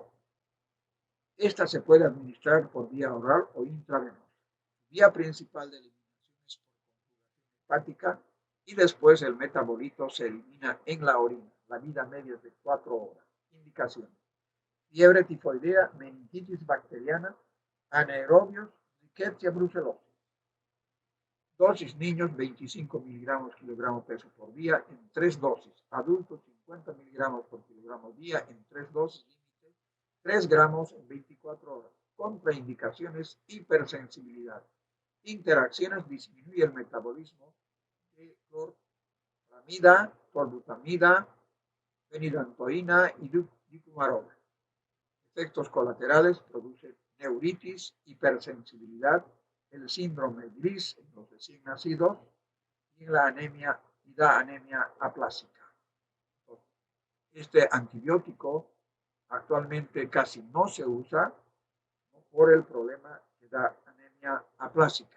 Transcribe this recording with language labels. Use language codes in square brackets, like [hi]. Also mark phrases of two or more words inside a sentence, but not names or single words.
[es] Esta se puede administrar por vía oral o intravenosa. Vía principal de eliminación es por conjugación hepática y después el metabolito se elimina en la orina. La vida media es de 4 horas. Indicaciones: fiebre tifoidea, meningitis bacteriana, anaerobios, Rickettsia brucellosis. Dosis: niños 25 miligramos kilogramo peso por día en 3 dosis, adultos 50 miligramos por kilogramo día en 3 dosis, límite 3 gramos en 24 horas. Contraindicaciones: hipersensibilidad. Interacciones: disminuye el metabolismo de clorpramida, tolbutamida, fenidantoína y dicumarona. Efectos colaterales: produce neuritis, hipersensibilidad, el síndrome gris en los recién nacidos y la anemia, y da anemia aplásica. Este antibiótico actualmente casi no se usa, ¿no?, por el problema que da anemia aplásica.